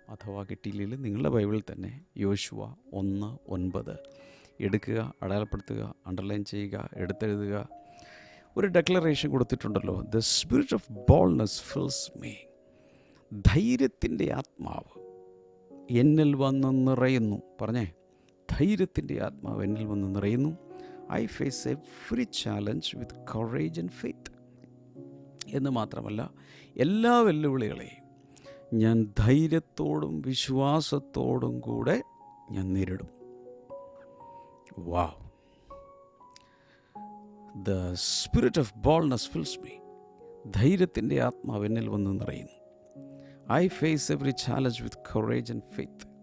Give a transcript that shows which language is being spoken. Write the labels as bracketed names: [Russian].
[Malayalam] അഥവാ കിട്ടിയില്ലെങ്കിൽ നിങ്ങളുടെ ബൈബിളിൽ തന്നെ യോശുവ 1:9 എടുക്കുക, അടയാളപ്പെടുത്തുക, അണ്ടർലൈൻ ചെയ്യുക, എടുത്തെഴുതുക. ഒരു declaration കൊടുത്തിട്ടുണ്ടല്ലോ, [English] The spirit of boldness fills me. [Malayalam] ധൈര്യത്തിൻ്റെ ആത്മാവ് എന്നിൽ വന്ന് നിറയുന്നു. പറഞ്ഞേ, ധൈര്യത്തിൻ്റെ ആത്മാവ് എന്നിൽ വന്ന് നിറയുന്നു. [English] I face every challenge with courage and faith. [Malayalam] എന്ന് മാത്രമല്ല, എല്ലാ വെല്ലുവിളികളെയും ഞാൻ ധൈര്യത്തോടും വിശ്വാസത്തോടും കൂടെ ഞാൻ നേരിടും. Wow. [English] The spirit of boldness fills me. [Malayalam] ധൈര്യത്തിൻ്റെ ആത്മാവ് എന്നിൽ വന്ന് നിറയുന്നു. [English] I face every challenge with courage and faith.